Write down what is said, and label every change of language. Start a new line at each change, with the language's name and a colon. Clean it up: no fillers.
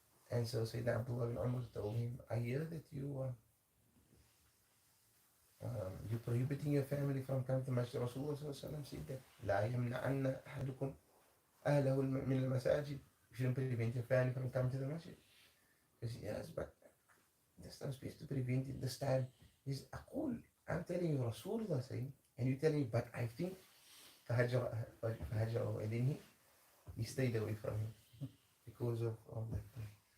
English: And so Sayyidina Abdullah bin Umar told him, I hear that you're prohibiting your family from coming to Masjid. Rasulullah said that
Arabic: لا يمنعن أحدكم أهله من المساجد.
English: You shouldn't prevent your family from coming to the masjid. He said, yes, but there's no space to prevent it this time. He said, I'm telling you, Rasulullah saying, and you telling me, but I think فهجر, and then he stayed away from him because of all that thing.